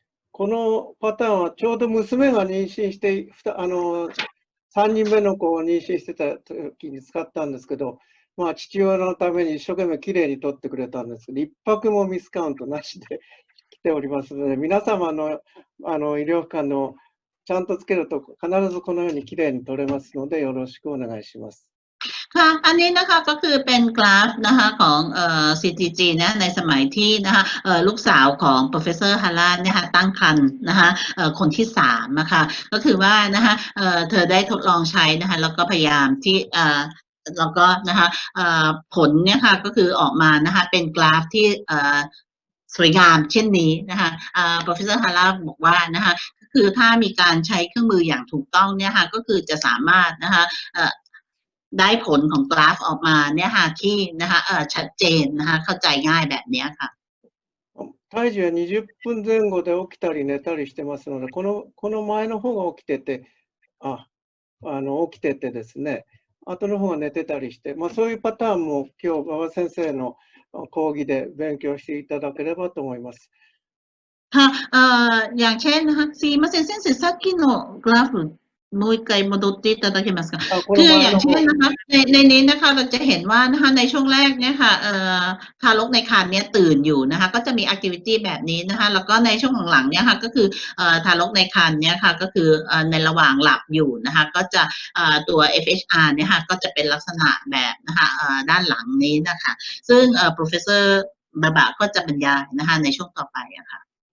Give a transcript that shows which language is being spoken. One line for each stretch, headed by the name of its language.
Japanese: このパターンはちょうど娘が妊娠して3人目の子を妊娠してた時に使ったんですけど、父親のために一生懸命きれいに取ってくれたんですけど、一泊もミスカウントなしで来ておりますので、皆様の医療機関のちゃんとつけると必ずこのようにきれいに取れますので、よろしくお願いします。
Thai: ค่ะอันนี้นะคะก็คือเป็นกราฟนะคะของCTG นะในสมัยที่นะคะลูกสาวของ Professor Hara เนี่ยค่ะตั้งครรภ์นะคะคนที่3นะคะก็คือว่านะคะเธอได้ทดลองใช้นะคะแล้วก็พยายามที่แล้วก็นะคะผลเนี่ยค่ะก็คือออกมานะคะเป็นกราฟที่ สวยงามเช่นนี้นะคะProfessor Hara บอกว่านะคะคือถ้ามีการใช้เครื่องมืออย่างถูกต้องเนี่ยค่ะก็คือจะสามารถนะคะได้ผลของกราฟออกมาเนี่ยค่ะที่นะคะชัดเจนนะคะเข้าใจง่ายแบบนี้ค่ะ
Japanese: 胎児は20分前後で起きたり寝たりしてますので、この前の方が起きてて、起きててですね、後の方が寝てたりして、そういうパターンも今日馬場先生の講義で勉強していただければと思います。
Thai: ค่ะอย่างเช่นนะคะ
Japanese: すいません先生さっきのグラフもう一回戻っていただけますか
Thai: คืออย่างเช่นนะคะในนี้นะคะเราจะเห็นว่านะคะในช่วงแรกเนี่ยค่ะ ทารกในครรภ์เนี่ยตื่นอยู่นะคะก็จะมีแอคทิวิตี้แบบนี้นะคะแล้วก็ในช่วงหลังๆเนี่ยค่ะก็คือทารกในครรภ์เนี่ยค่ะก็คือในระหว่างหลับอยู่นะคะก็จะตัว FHR เนี่ยค่ะก็จะเป็นลักษณะแบบนะคะด้านหลังนี้นะคะซึ่งprofessor บาบะก็จะบรรยายนะคะในช่วงต่อไปอะค่ะ